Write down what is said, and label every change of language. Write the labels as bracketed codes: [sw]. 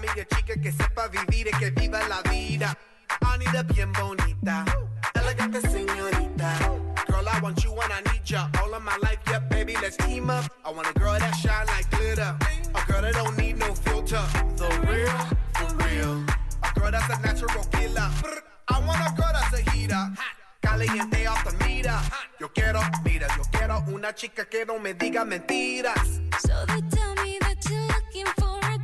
[es] Chica que sepa vivir y que viva la vida. [en] I need a [es] bien bonita, elegante señorita. [en] Girl, I want you and I need ya. All of my life, yeah, baby, let's team up. I want a girl that shine like glitter. A girl that don't need no filter. The real, for real. A girl that's a natural killer. I want a girl that's a heater. [es] Caliente [en] off the meter. [es] Yo quiero, mira, yo quiero una chica que no me diga mentiras. [en] So they tell me that you're looking for.